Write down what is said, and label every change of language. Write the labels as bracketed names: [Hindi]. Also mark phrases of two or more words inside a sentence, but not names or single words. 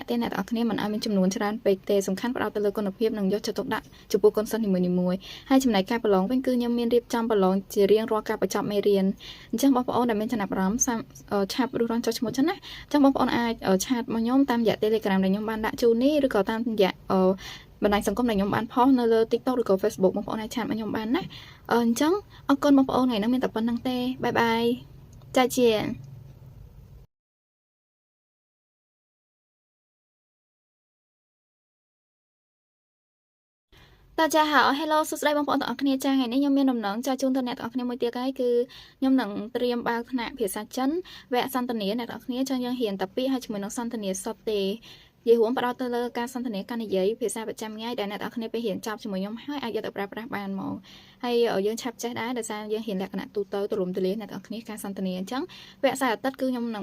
[Khmer] ទេអ្នកទាំងអស់គ្នាមិនឲ្យមានចំនួនច្រើនពេកទេសំខាន់ផ្ដោតទៅលើគុណភាពនិងយកចិត្តទុកដាក់ចំពោះកូនសិស្សនីមួយៗហើយចំណែកការប្រឡងវិញគឺខ្ញុំមានរៀបចំប្រឡងជារៀងរាល់ការបញ្ចប់មេរៀនអញ្ចឹងបងប្អូនដែលមានចំណាប់អារម្មណ៍ឆាប់រួចរាល់ចុះឈ្មោះចឹងណាអញ្ចឹងបងប្អូនអាចឆាតមកខ្ញុំតាមរយៈ Telegram ដែលខ្ញុំបានដាក់ជូននេះឬក៏តាមរយៈបណ្ដាញសង្គមដែលខ្ញុំបានផុសនៅលើ TikTok ឬក៏ Facebook បងប្អូនអាចឆាតមកខ្ញុំបានណាអញ្ចឹងអរគុណបងប្អូនថ្ងៃនេះមានតែប៉ុណ្្នឹងទេ [English] bye bye [Khmer] 再见 [Chinese] 大家好 [Khmer] Hello សួស្តីបងប្អូនទាំងអស់គ្នាចា៎ថ្ងៃនេះខ្ញុំមានដំណឹងចែកជូនទៅអ្នកទាំងអស់គ្នាមួយទៀតហើយគឺខ្ញុំនឹងត្រៀមបើក ថ្នាក់ភាសាចិនវគ្គសន្ទនាអ្នកទាំងអស់គ្នាចង់យើងរៀនតែពីរហើយជាមួយនឹងសន្ទនាសុទ្ធទេនិយាយរួមផ្ដោតទៅលើការសន្ទនាការនិយាយភាសាប្រចាំថ្ងៃដែលអ្នកទាំងអស់គ្នាពេលរៀនចប់ជាមួយខ្ញុំហើយអាចយកទៅប្រើប្រាស់បានហ្មងហើយយើងឆាប់ចេះដែរដោយសារយើងរៀនលក្ខណៈទូទៅទូលំទូលាយអ្នកទាំងអស់គ្នាការសន្ទនាអញ្ចឹងវគ្គសៅរ៍អាទិត្យគឺខ្ញុំនឹង